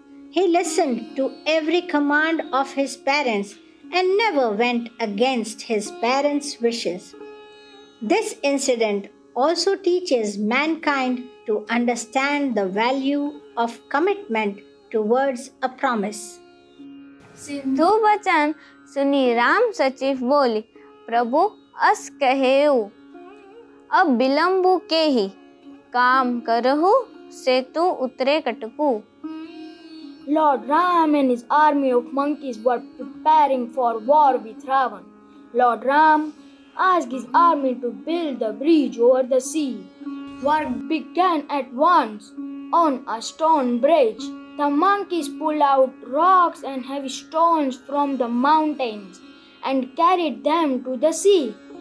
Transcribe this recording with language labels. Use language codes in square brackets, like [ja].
[en] He listened to every command of his parents and never went against his parents' wishes. This incident also teaches mankind to understand the value of commitment towards a promise. [awa] सिंधु वचन सुनी राम सचिव बोली, प्रभु अस कहेऊ, अब बिलम्बु के ही काम करहु, सेतु उतरे कटकू. [en] Lord Ram and his army of monkeys were preparing for war with Ravan. Lord Ram asked his army to build the bridge over the sea. Work began at once on a stone bridge. The monkeys pulled out rocks and heavy stones from the mountains and carried them to the sea.